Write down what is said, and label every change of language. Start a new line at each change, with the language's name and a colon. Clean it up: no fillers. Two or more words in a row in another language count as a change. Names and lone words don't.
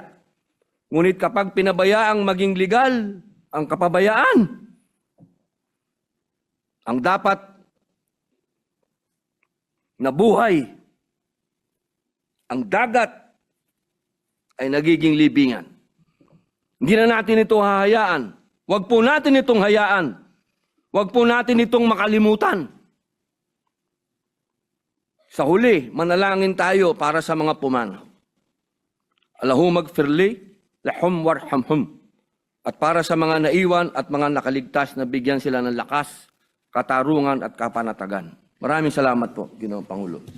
Filipino: Ngunit kapag pinabayaang maging legal ang kapabayaan, ang dapat na buhay, ang dagat ay nagiging libingan. Hindi na natin ito hahayaan. Huwag po natin itong hayaan. Huwag po natin itong makalimutan. Sa huli, manalangin tayo para sa mga pumanaw.
Arabic: اللهم اغفرلي لهم وارحمهم.
Filipino: At para sa mga naiwan at mga nakaligtas na bigyan sila ng lakas, katarungan at kapanatagan. Maraming salamat po, Ginoong Pangulo.